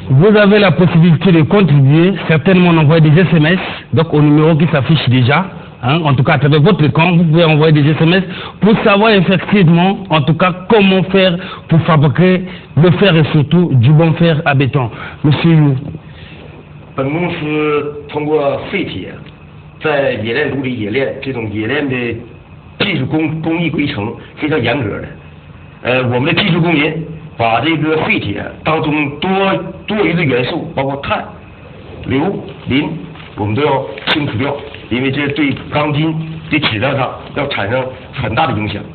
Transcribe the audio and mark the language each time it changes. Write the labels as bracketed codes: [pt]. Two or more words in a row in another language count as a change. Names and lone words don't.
[fr] Vous avez la possibilité de contribuer, certainement envoyer des SMS, donc au numéro qui s'affiche déjà. En tout cas, à travers votre compte, vous pouvez envoyer des SMS pour savoir effectivement, en tout cas, comment faire pour fabriquer le fer et surtout du bon fer à béton. Monsieur Yu. [zh] 本公司通过废铁在冶炼炉里冶炼，这种冶炼的技术工艺规程非常严格的。我们的技术工人把这个废铁当中多余的元素，包括碳、硫、磷，我们都要清除掉，因为这对钢筋的质量上要产生很大的影响。